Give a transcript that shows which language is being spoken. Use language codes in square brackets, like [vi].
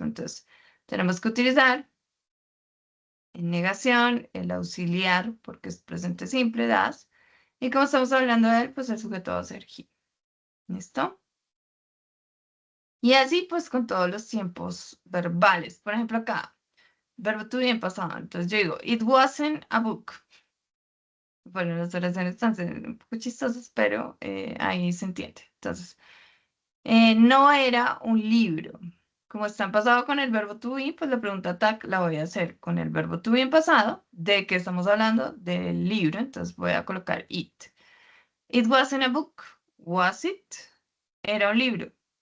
[es] Entonces, tenemos que utilizar en negación el auxiliar, porque es presente simple, das. Y como estamos hablando de él, pues el sujeto va a ser he. ¿Listo? Y así, pues, con todos los tiempos verbales. Por ejemplo, acá, verbo to be en pasado. Entonces, yo digo, [en] it wasn't a book. [es] Bueno, las oraciones están un poco chistosas, pero ahí se entiende. Entonces, no era un libro. Como está en pasado con el verbo to be, pues la pregunta tag la voy a hacer con el verbo to be en pasado. ¿De qué estamos hablando? Del libro. Entonces voy a colocar it. [en] It wasn't a book. Was it? [es] Era un libro.